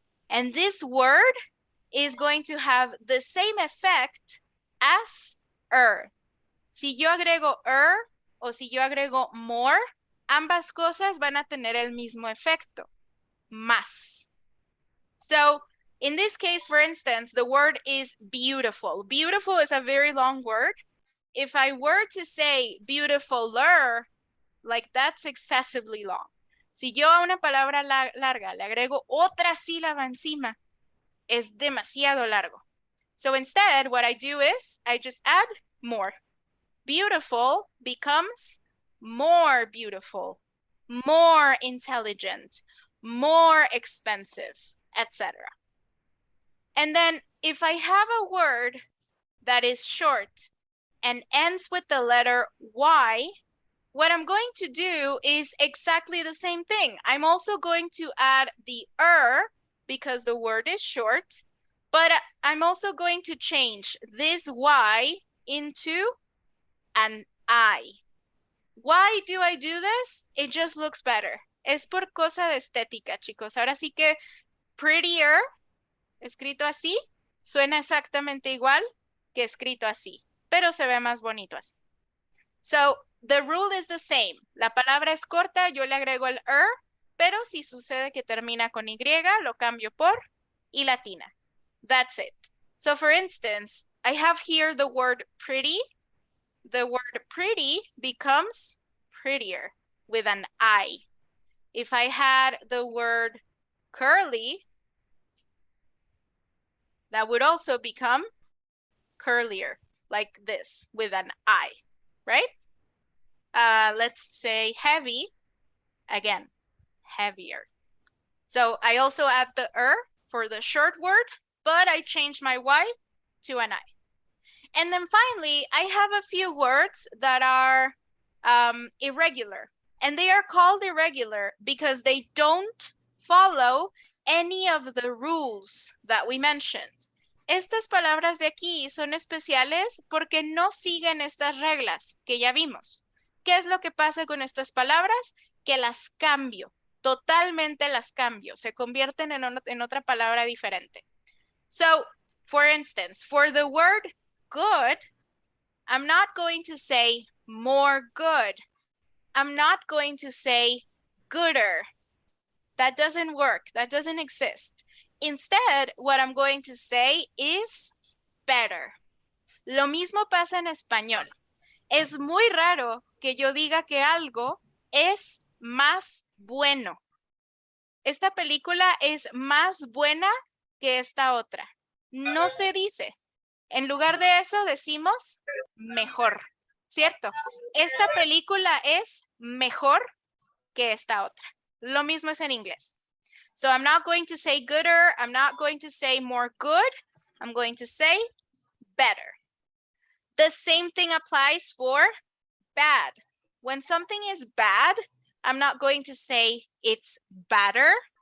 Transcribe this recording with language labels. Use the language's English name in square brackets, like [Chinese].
[English] And this word is going to have the same effect as [Spanish] Si yo agrego o si yo agrego more, ambas cosas van a tener el mismo efecto, más. [English] So in this case, for instance, the word is beautiful. Beautiful is a very long word. If I were to say beautifuler, like that's excessively long. [Spanish] Si yo a una palabra larga le agrego otra sílaba encima, es demasiado largo. [English] So instead, what I do is I just add more. Beautiful becomes more beautiful, more intelligent, more expensive, etc. And then if I have a word that is short and ends with the letter Y, what I'm going to do is exactly the same thing. I'm also going to add the because the word is short, But I'm also going to change this Y into an I. Why do I do this? It just looks better. [Spanish] Es por cosa de estética, chicos. Ahora sí que prettier, escrito así, suena exactamente igual que escrito así, pero se ve más bonito así. [English] So, the rule is the same. [Spanish] La palabra es corta, yo le agrego el pero si sucede que termina con Y, lo cambio por y latina. [English] That's it. So, for instance, I have here the word pretty. The word pretty becomes prettier with an I. If I had the word curly, that would also become curlier, like this, with an I, right? Let's say heavy, again, heavier. So I also add the for the short word, but I change my Y to an I. And then finally, I have a few words that are irregular. And they are called irregular because they don't follow any of the rules that we mentioned. [Spanish] Estas palabras de aquí son especiales porque no siguen estas reglas que ya vimos. ¿Qué es lo que pasa con estas palabras? Que las cambio, totalmente las cambio, se convierten en otra palabra diferente. [English] So, for instance, for the word good, I'm not going to say more good. I'm not going to say gooder. That doesn't work. That doesn't exist. Instead, what I'm going to say is better. [Spanish] Lo mismo pasa en español. Es muy raro que yo diga que algo es más bueno. Esta película es más buena que esta otra. No se dice. En lugar de eso decimos mejor, ¿cierto? Esta película es mejor que esta otra. Lo mismo es en inglés. [English] So I'm not going to say gooder. I'm not going to say more good. I'm going to say better. The same thing applies for bad. When something is bad, I'm not going to say it's better.